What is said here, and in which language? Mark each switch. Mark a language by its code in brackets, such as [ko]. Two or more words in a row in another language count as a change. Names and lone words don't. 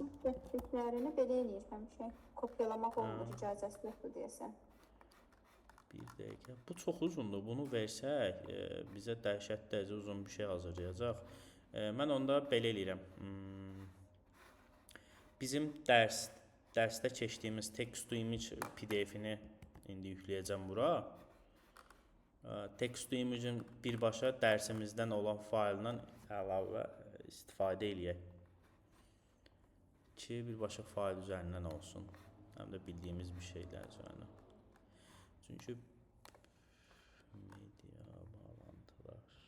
[az] Məktub götürdüklərini belə eləyir həmişə. Kopyalamaq olmur, icazəsi yoxdur deyəsən. Bir dəqiqə. Bu çox uzundur. Bunu versək, bizə dəhşət dərəcə uzun bir şey hazırlayacaq. Mən onda belə eləyirəm. Bizim dərsdə keçdiyimiz [en] text to image [az] PDF-ini indi yükləyəcəm bura. [en] Text to image- [az] in birbaşa dərsimizdən olan failindən əlavə istifadə eləyək. Ki, birbaşa fail üzərindən olsun. Həm də bildiyimiz bir şeylər üzərindən. Çünki media bağlantılar.